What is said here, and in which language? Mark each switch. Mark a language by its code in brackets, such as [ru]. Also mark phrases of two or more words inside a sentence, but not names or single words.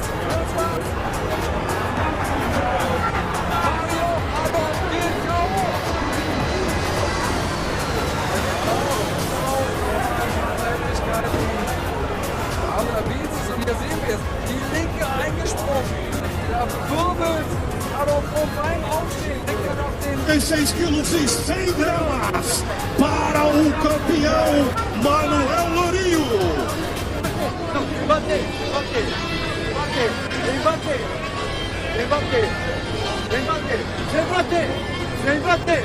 [de] Das war's. Mario, aber geht kaum. Aber wie ist es? Und hier sehen wir es. Die linke eingesprungen. Der wirbelt. Aber beim Aufstehen legt er noch den... [pt] 36 quilos e 100 gramas para o campeão Manuel Lourinho. Bate, bate, bate, vem bater, vem bater, vem bater, vem bater, vem bater.